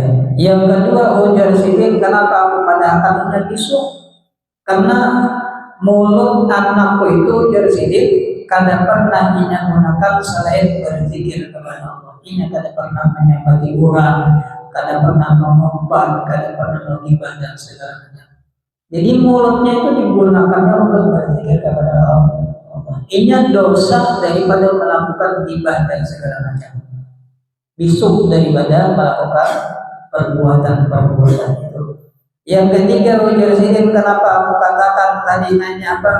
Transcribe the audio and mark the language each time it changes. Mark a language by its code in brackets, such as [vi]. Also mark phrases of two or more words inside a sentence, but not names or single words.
[bjn] Yang kedua ujar Sidin, kenapa aku pada akan bisu? Karena mulut anakku itu ujar Sidin kada pernah inya gunakan selain berzikir kepada Allah. Inya kada pernah menyembah orang, kada pernah mengumbar, kada pernah menghibah dan segala macam. [id] Jadi mulutnya itu digunakannya untuk berzikir kepada Allah. Ini dosa daripada melakukan ghibah dan segala macam. Bisu daripada melakukan perbuatan-perbuatan itu. [bjn] Yang ketiga, ujar sidin, kenapa aku katakan tadi nanya apa?